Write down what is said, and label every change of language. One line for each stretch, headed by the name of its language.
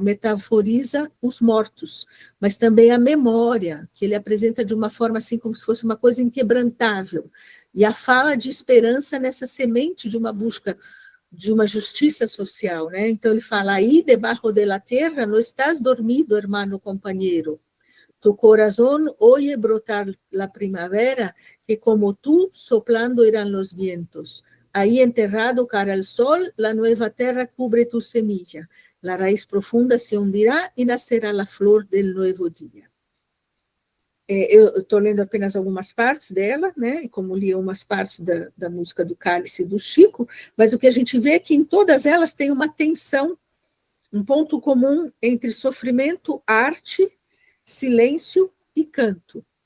Portuguese: Metaforiza os mortos, mas também a memória, que ele apresenta de uma forma assim como se fosse uma coisa inquebrantável. E a fala de esperança nessa semente de uma busca de uma justiça social, né? Então ele fala:
Spanish: aí debaixo de la tierra no estás dormido, hermano compañero. Tu corazón oye brotar la primavera, que como tú soplando irán los vientos. Ahí enterrado cara al sol, la nueva tierra cubre tu semilla. La raíz profunda se hundirá y nacerá la flor del nuevo día.
Portuguese: Eu estou lendo apenas algumas partes dela, né, e como li umas partes da música do Cálice do Chico, mas o que a gente vê é que em todas elas tem uma tensão, um ponto comum entre sofrimento, arte, silêncio e canto.